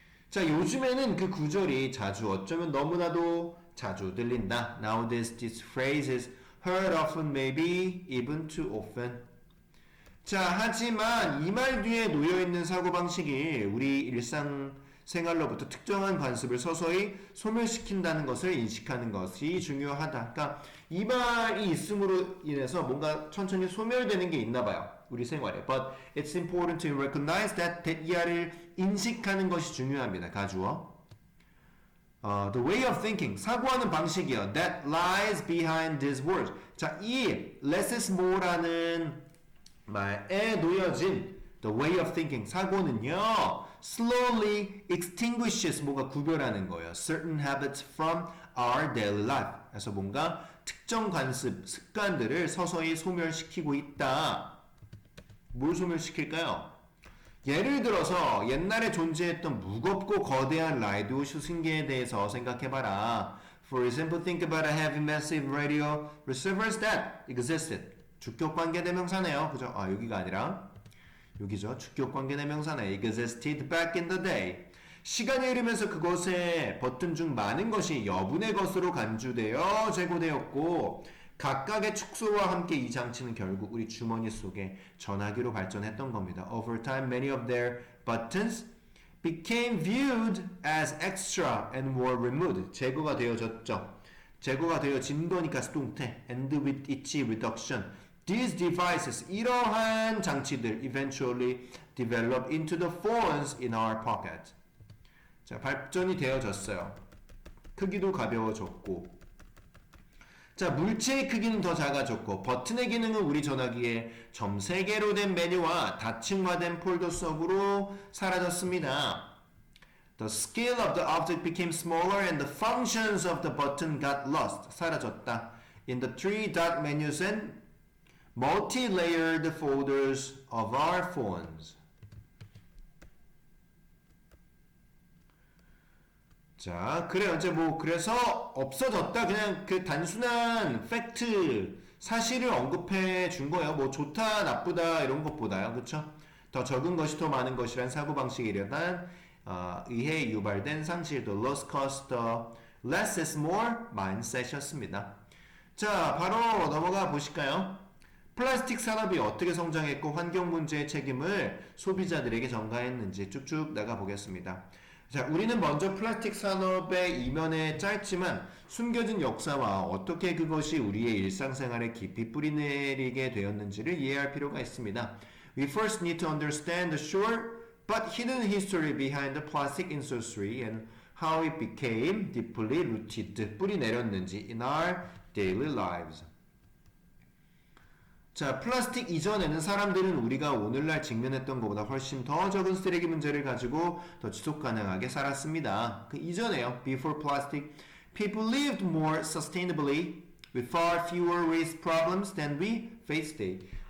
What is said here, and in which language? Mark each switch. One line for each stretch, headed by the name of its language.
Korean: 자, 요즘에는 그 구절이 자주 어쩌면 너무나도 자주 들린다.
English: Nowadays this phrase is heard often, maybe even too often.
Korean: 자, 하지만 이 말 뒤에 놓여있는 사고방식이 우리 일상생활로부터 특정한 관습을 서서히 소멸시킨다는 것을 인식하는 것이 중요하다. 그러니까 이 말이 있음으로 인해서 뭔가 천천히 소멸되는 게 있나 봐요. 우리 생활에.
English: But it's important to recognize that
Korean: 이하를 인식하는 것이 중요합니다. 가주어.
English: The way of thinking,
Korean: 사고하는 방식이요.
English: That lies behind these words.
Korean: 자, 이
English: less is more
Korean: 라는 말에 놓여진
English: the way of thinking,
Korean: 사고는요.
English: slowly extinguishes,
Korean: 뭔가 구별하는 거예요.
English: certain habits from our daily life.
Korean: 그래서 뭔가 특정 관습, 습관들을 서서히 소멸시키고 있다. 뭘 소멸시킬까요? 예를 들어서 옛날에 존재했던 무겁고 거대한 라디오 수신기에 대해서 생각해봐라.
English: For example, think about a heavy, massive radio receivers that existed.
Korean: 주격관계 대명사네요. 그죠? 아, 여기가 아니라 여기죠. 주격관계 대명사네.
English: existed back in the day.
Korean: 시간이 흐르면서 그것의 버튼 중 많은 것이 여분의 것으로 간주되어 제고되었고 각각의 축소와 함께 이 장치는 결국 우리 주머니 속에 전화기로 발전했던 겁니다.
English: Over time, many of their buttons became viewed as extra and were removed.
Korean: 제거가 되어졌죠. 제거가 되어진 거니까 수동태.
English: And with each reduction, these devices,
Korean: 이러한 장치들
English: eventually develop into the phones in our pocket.
Korean: 자, 발전이 되어졌어요. 크기도 가벼워졌고 자, 물체의 크기는 더 작아졌고 버튼의 기능은 우리 전화기에 점 3개로 된 메뉴와 다층화된 폴더 속으로 사라졌습니다.
English: The scale of the object became smaller and the functions of the button got lost.
Korean: 사라졌다.
English: In the 3-dot menus and multi-layered folders of our phones.
Korean: 자, 그래요. 이제 그래서 없어졌다. 그냥 그 단순한 팩트, 사실을 언급해 준 거예요. 뭐 좋다, 나쁘다, 이런 것보다요. 그쵸? 더 적은 것이 더 많은 것이란 사고방식이려단 의해에 유발된 상실,
English: the lost cause, the less is more mindset
Korean: 이었습니다. 자, 바로 넘어가 보실까요? 플라스틱 산업이 어떻게 성장했고 환경 문제의 책임을 소비자들에게 전가했는지 쭉쭉 나가 보겠습니다. 자, 우리는 먼저 플라스틱 산업의 이면에 짧지만 숨겨진 역사와 어떻게 그것이 우리의 일상생활에 깊이 뿌리내리게 되었는지를 이해할 필요가 있습니다.
English: We first need to understand the short but hidden history behind the plastic industry and how it became deeply rooted,
Korean: 뿌리내렸는지
English: in our daily lives.
Korean: 자, 플라스틱 이전에는 사람들은 우리가 오늘날 직면했던 것보다 훨씬 더 적은 쓰레기 문제를 가지고 더 지속 가능하게 살았습니다. 그 이전에요.
English: Before plastic, people lived more sustainably with far fewer waste problems than we face today.